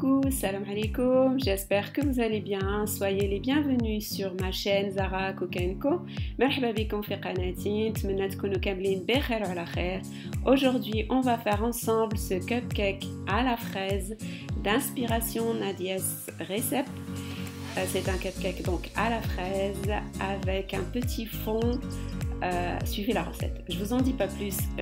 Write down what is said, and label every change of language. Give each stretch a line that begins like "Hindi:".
Arabic: salam alaikum,
French: j'espère que vous allez bien, soyez les bienvenus sur ma chaîne Zara Kokenko.
Arabic: مرحبا بكم في قناتي, نتمنى تكونوا كاملين بخير وعلى خير.
French: Aujourd'hui, on va faire ensemble ce cupcake à la fraise d'inspiration Nadia's Recipe. C'est un cupcake donc à la fraise avec un petit fond. Suivez la recette, je vous en dis pas plus.